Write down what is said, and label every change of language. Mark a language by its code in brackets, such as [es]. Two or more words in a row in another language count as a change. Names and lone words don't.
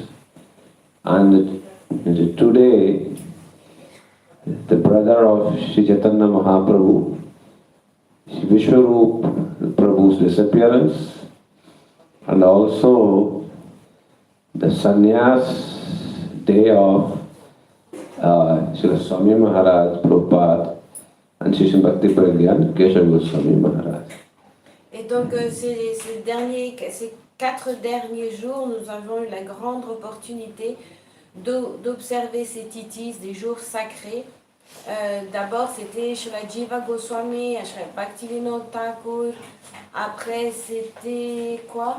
[en] And today, the brother of Shri Chaitanya Mahaprabhu, Shri Vishwarup Prabhu's disappearance, and also the sannyas day of Shri Swami Maharaj Prabhupada and Shri Bhakti Pragyan Keshav Goswami Maharaj. [fr] Et donc ces 4 derniers jours, nous avons eu la grande opportunité d'observer ces titis, des jours sacrés. D'abord c'était Shri Jiva Goswami, Shri Bhaktivedhanta Thakur, après c'était quoi?